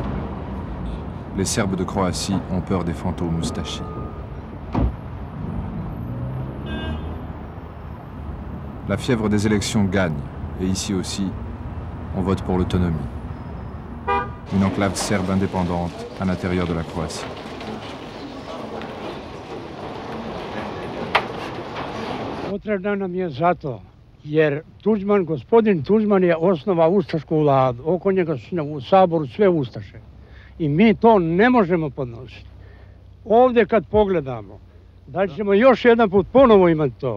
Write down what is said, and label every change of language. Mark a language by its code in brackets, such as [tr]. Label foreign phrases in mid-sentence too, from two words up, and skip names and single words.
[fr] Les Serbes de Croatie ont peur des fantômes moustachis. La fièvre des élections gagne, et ici aussi, on vote pour l'autonomie. Une enclave serbe indépendante à l'intérieur de la Croatie. [sr] Potrebna nam je zato, jer gospodin Tuđman je osnovao ustašku vladu. Oko njega su u Saboru sve ustaše. I mi to ne možemo podnositi. Ovdje kad pogledamo, da ćemo još jedan put ponovo imati to.